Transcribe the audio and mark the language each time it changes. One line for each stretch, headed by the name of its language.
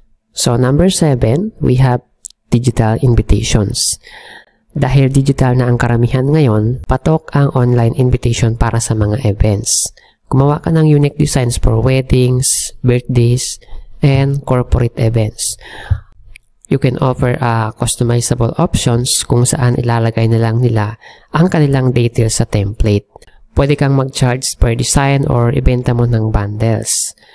English: So, number 7, we have digital invitations.
Filipino: Dahil digital na ang karamihan ngayon, patok ang online invitation para sa mga events. Gumawa ka ng
English: unique designs for weddings, birthdays, and corporate events. You can offer customizable options
Filipino: kung saan ilalagay na lang nila ang kanilang details sa template. Pwede kang mag-charge
English: per design
Filipino: or ibenta mo ng bundles.